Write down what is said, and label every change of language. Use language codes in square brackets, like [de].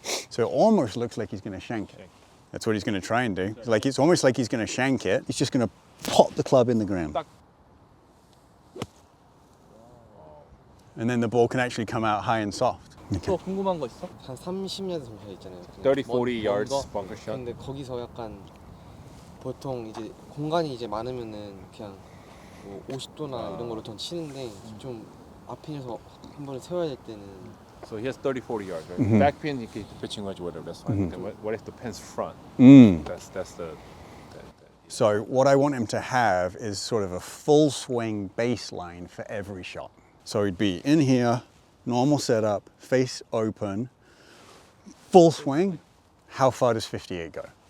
[en] So it almost looks like he's going to shank it. That's what he's going to try and do. It's almost like he's going to shank it. He's just going to pop the club in the ground. And then the ball can actually come out high and soft. [ko] 또 궁금한 거 있어? 한 30야드 정도 있잖아요. [en] 30, 40 yards [ko] 거? [en] bunker shot. [ko] 근데 거기서 약간 보통 이제 공간이 이제 많으면은 그냥 뭐 50도나 이런 거로 전 치는데 좀 앞핀에서 한 번에 세워야 될 때는 [en] So he has 30, 40 yards, right? Back pin, he can pitching wedge, whatever, that's fine. Then what if the pin's front? That's the. So what I want him to have is sort of a full swing baseline for every shot. So he'd be in here, normal setup, face open, full swing, how far does 58 go?